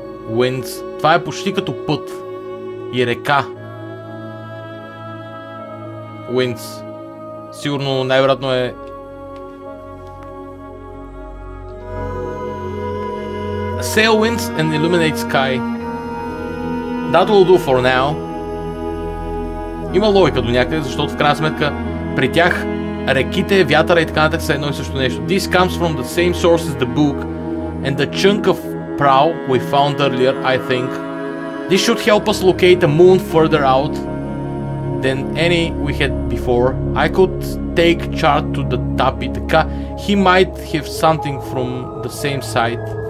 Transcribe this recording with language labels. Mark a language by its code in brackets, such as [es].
[bg] Winds. Това е почти като път. И река. [en] Winds. [bg] Сигурно най-вероятно е [en] sail winds and illuminate sky. That will do for now. [bg] Има логика до някъде, защото в крайна сметка при тях реките, вятъра и така нататък са едно и също нещо. [en] This comes from the same source as the book and the chunk of prow we found earlier, I think. This should help us locate a moon further out than any we had before. I could take chart to the tapi, така he might have something from the same site.